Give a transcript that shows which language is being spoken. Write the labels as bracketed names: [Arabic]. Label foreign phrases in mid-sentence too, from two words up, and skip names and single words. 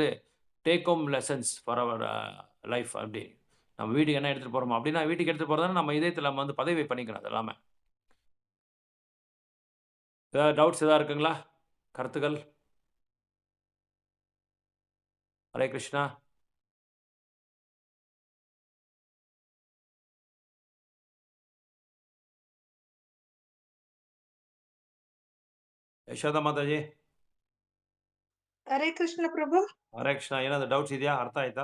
[English] take home lessons for our life. [Tamil] அப்படி நம்ம வீட்டுக்கு என்ன எடுத்துகிட்டு போகிறோமோ அப்படின்னா வீட்டுக்கு எடுத்துகிட்டு போகிறதால நம்ம இதயத்தில் நம்ம வந்து பதவி பண்ணிக்கணும். அது எல்லாமே. ஏதாவது டவுட்ஸ் எதாவது இருக்குங்களா? கருத்துக்கள்? ஹரே கிருஷ்ணா. [Kannada] ಯಶೋಧ ಮಾತಾಜಿ. ಹರೇ ಕೃಷ್ಣ ಪ್ರಭು. ಹರೇ ಕೃಷ್ಣ. ಏನಾದ್ರು ಡೌಟ್ಸ್ ಇದೆಯಾ? ಅರ್ಥ ಆಯ್ತಾ?